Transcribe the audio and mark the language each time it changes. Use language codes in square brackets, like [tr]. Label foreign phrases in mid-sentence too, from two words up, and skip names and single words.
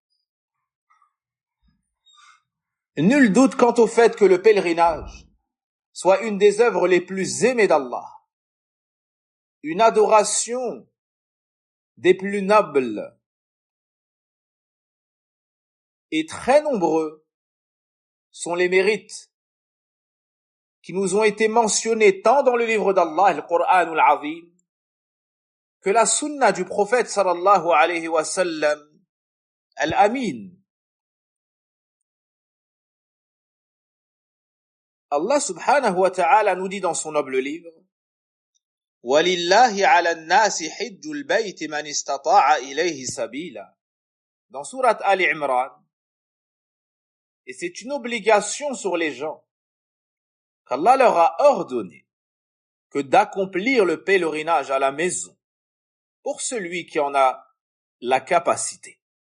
[fr] Nul doute quant au fait que le pèlerinage soit une des œuvres les plus aimées d'Allah, une adoration des plus nobles, et très nombreux sont les mérites qui nous ont été mentionnés tant dans le livre d'Allah, le Coran al-Azim, que la sunna du prophète [ar] صلى الله عليه وسلم الأمين. الله سبحانه وتعالى [fr] nous dit dans son noble livre, [ar] وَلِلَّهِ عَلَى النَّاسِ حِجُّ الْبَيْتِ مَنِ اسْتَطَاعَ إِلَيْهِ سَبِيلًا. [fr] Dans sourate Ali Imran, et c'est une obligation sur les gens qu'Allah leur a ordonné que d'accomplir le pèlerinage à la maison pour celui qui en a la capacité.